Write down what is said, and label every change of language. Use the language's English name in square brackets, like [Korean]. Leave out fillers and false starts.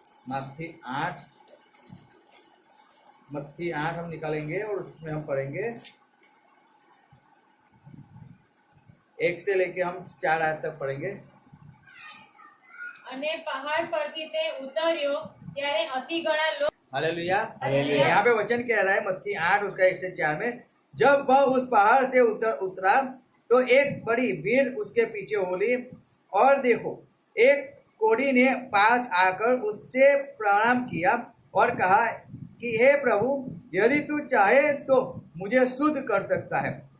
[Hindi] मत्ती 8 हम निकालेंगे और उसमें हम पढ़ेंगे 1 से लेके हम 4 आयत तक पढ़ेंगे. [Gujarati] અને પહાડ પરથી તે ઉતર્યો ત્યારે અતિ ઘણા લોકો. [Hindi] हालेलुया. यहाँ पे वचन कह रहा है मत्ती 8 उसका 1 से 4 में, जब वह उस पहाड़ से उतरा तो एक बड़ी भीड़ उसके पीछे हो ली और देखो एक कोढ़ी ने पास आकर उससे प्रणाम किया और कहा कि हे प्रभु, यदि तू चाहे तो मुझे शुद्ध कर सकता है.